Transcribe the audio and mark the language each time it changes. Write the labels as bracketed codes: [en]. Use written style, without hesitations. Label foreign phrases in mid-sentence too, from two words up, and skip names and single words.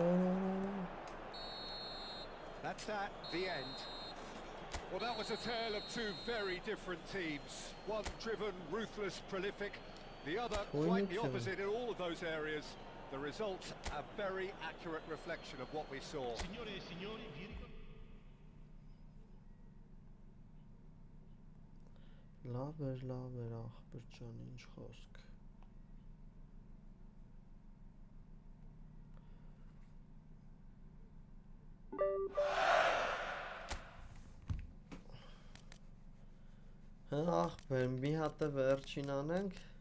[en] That's that, the end. Well, that was a tale of two very different teams. One driven, ruthless, prolific. The other quite the opposite in all of those areas. The result, a very accurate reflection of what we saw. [it] Signore e signori, vi ricordo. [hy] Լավ էր ախպեր ջան, ինչ խոսք։ Ախպեր, մի հատ է վերջին անենք,